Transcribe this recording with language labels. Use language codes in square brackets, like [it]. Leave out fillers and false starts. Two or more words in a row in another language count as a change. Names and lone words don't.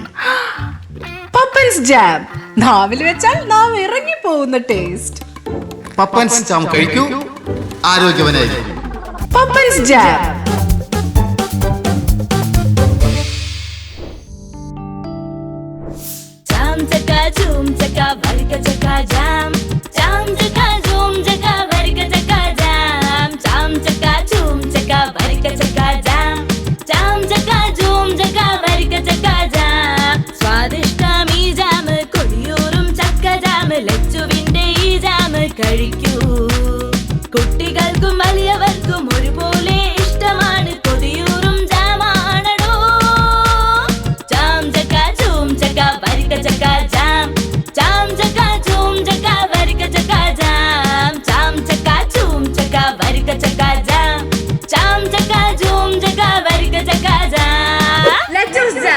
[ml] പപ്പൻസ് ജാം, നാവിൽ വെച്ചാൽ നാവ് ഇറങ്ങി പോകുന്ന ടേസ്റ്റ്. പപ്പൻസ് ജാം കഴിക്കൂ, ആരോഗ്യവനായിരിക്കും. പപ്പൻസ് ജാം. Jam chaka zoom chaka varga chaka jam. Jam chaka zoom chaka varga chaka jam. Jam chaka zoom chaka varga chaka jam. Jam chaka zoom chaka varga chaka jam. സ്വാദിഷ്ടം ഈ ജാം, കൊടിയൂറും ചക്ക ജാം. ലച്ചുവിന്റെ ഈ ജാം കഴിക്കൂ. കുട്ടികൾക്കും വലിയവർക്കും ഒരുപോലെ ഇഷ്ടമാണ്, കൊടിയൂറും ജാമാണടോ. ജാം ചക്ക zoom chaka varga chaka jam. Jam chaka zoom chaka varga chaka jam. Jam chaka zoom chaka varga chaka jam. Jam chaka zoom chaka varga chaka jam. [en] Let's jam.